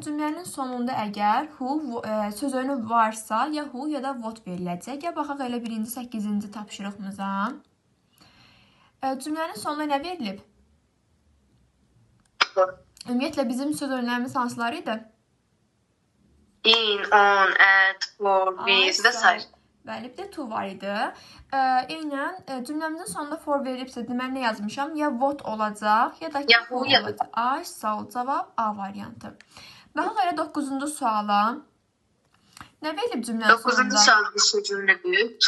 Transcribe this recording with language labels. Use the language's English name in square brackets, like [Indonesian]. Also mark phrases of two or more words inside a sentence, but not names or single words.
[Azerbaijani] Cümlənin sonunda əgər who söz önü varsa, ya who ya da what veriləcək. Gəl baxaq elə birinci 8-ci tapşırığımıza. Cümlənin sonunda nə verilib? Ümumiyyətlə bizim söz önlərimiz hansıları idi? [English] In, on, at, for, with [Azerbaijani] və s. Bəli, bir də to var idi. Eynən cümləmizin sonunda for verilibsə, deməli nə yazmışam? Ya what olacaq, ya da ki who olacaq. Ay, sağ ol, cavab A variantı. Baxaq elə 9-cu suala. Nə verilib cümlənin sonunda? 9-cu sual bir cümlədir. To.